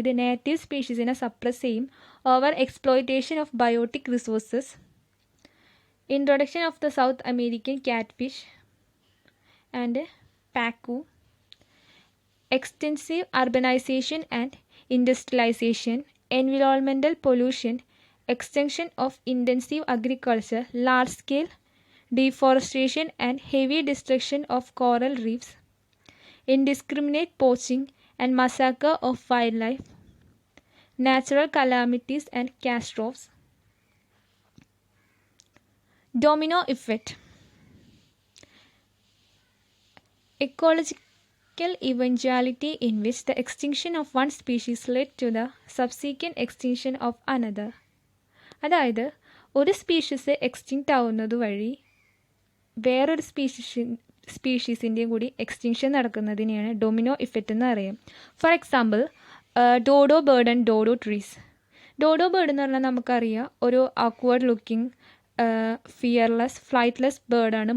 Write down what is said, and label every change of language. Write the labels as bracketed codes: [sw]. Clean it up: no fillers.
[ml] ഇത് native സ്പീഷീസിനെ suppress ചെയ്യും. [en] Over exploitation of biotic resources. Introduction of the South American cat fish and pacu. Extensive urbanisation and industrialisation. Environmental pollution. Extension of intensive agriculture, large-scale deforestation and heavy destruction of coral reefs, indiscriminate poaching and massacre of wildlife, natural calamities and catastrophes. Domino effect. Ecological eventuality in which the extinction of one species led to the subsequent extinction of another. [ml] അതായത് ഒരു species extinct ആവുന്നത് വഴി വേറൊരു സ്പീഷീസിൻ്റെയും കൂടി extinction നടക്കുന്നതിനെയാണ് domino effect എന്ന് പറയുക. [en] For example, dodo bird and dodo trees. [ml] Dodo bird എന്ന് പറഞ്ഞാൽ നമുക്കറിയാം ഒരു ആക്വേർഡ് ലുക്കിംഗ് ഫിയർലെസ് ഫ്ലൈറ്റ്ലെസ് ബേർഡാണ്.